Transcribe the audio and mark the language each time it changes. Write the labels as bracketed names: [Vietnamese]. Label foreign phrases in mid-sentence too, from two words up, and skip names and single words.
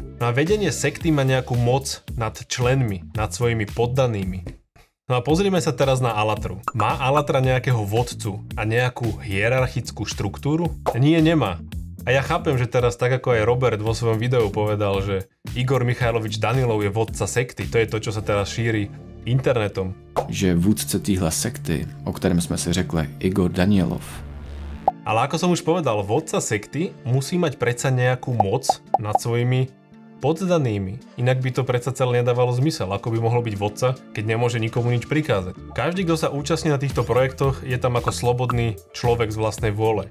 [Slovak] No a vedenie sekty má nejakú moc nad členmi, nad svojimi poddanými. No a pozrime sa teraz na Alatru. Má Alatra nejakého vodcu a nejakú hierarchickú štruktúru? Nie, nemá. A ja chápem, že teraz tak ako aj Robert vo svojom videu povedal, že Igor Michajlovič Danilov je vodca sekty. To je to, čo sa teraz šíri internetom. [Czech] Že vůdce téhle sekty, o kterém jsme si řekli, Igor Danielov. [Slovak] Ale ako som už povedal, vodca sekty musí mať predsa nejakú moc nad svojimi poddanými. Inak by to predsa celé nedávalo zmysel. Ako by mohol byť vodca, keď nemôže nikomu nič prikázať. Každý, kto sa účastní na týchto projektoch, je tam ako slobodný človek z vlastnej vôle.